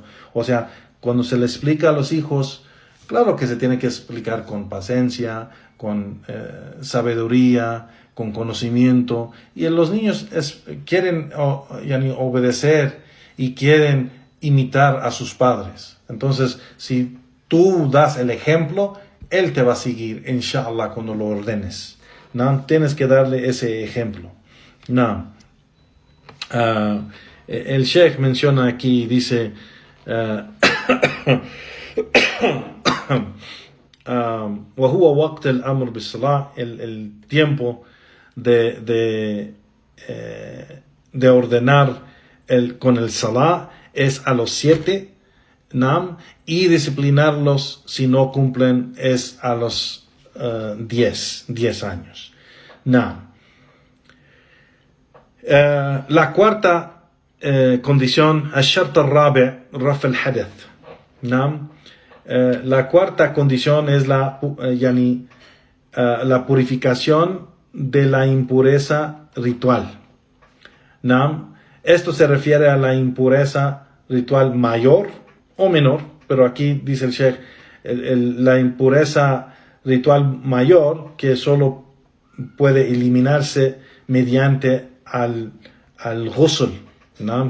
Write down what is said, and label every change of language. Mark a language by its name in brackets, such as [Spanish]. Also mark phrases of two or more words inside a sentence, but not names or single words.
[Spanish] O sea, cuando se le explica a los hijos, claro que se tiene que explicar con paciencia, con sabiduría, con conocimiento, y los niños quieren obedecer y quieren imitar a sus padres. Entonces, si tú das el ejemplo, él te va a seguir, inshallah, cuando lo ordenes, ¿no? Tienes que darle ese ejemplo, ¿no? El Sheikh menciona aquí, dice [Arabic] وهو وقت الأمر بالصلاة, [Spanish] el tiempo de ordenar con el salah es a los 7, ¿no? Y disciplinarlos si no cumplen es a los 10 años, ¿no? La cuarta condición, [Arabic] الشرط الرابع رفع الحدث, [Spanish] ¿no? La cuarta condición es la purificación de la impureza ritual, ¿no? Esto se refiere a la impureza ritual mayor o menor, pero aquí dice el Sheikh, la impureza ritual mayor, que solo puede eliminarse mediante al ghusl, ¿no?